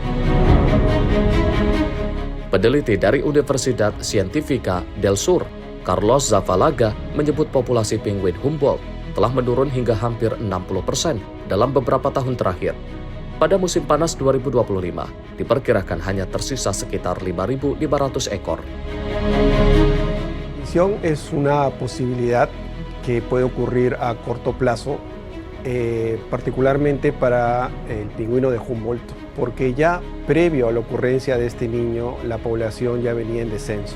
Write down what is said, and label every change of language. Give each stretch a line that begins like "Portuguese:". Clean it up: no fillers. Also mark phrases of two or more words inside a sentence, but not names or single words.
Indonesian: Peneliti dari Universidad Científica del Sur, Carlos Zavalaga, menyebut populasi penguin Humboldt telah menurun hingga hampir 60% dalam beberapa tahun terakhir. Pada musim panas 2025, diperkirakan hanya tersisa sekitar 5.500 ekor.
Spanish: Es una posibilidad que puede ocurrir a corto plazo, particularmente para el pingüino de Humboldt, porque ya previo a la ocurrencia de este niño, la población ya venía en descenso.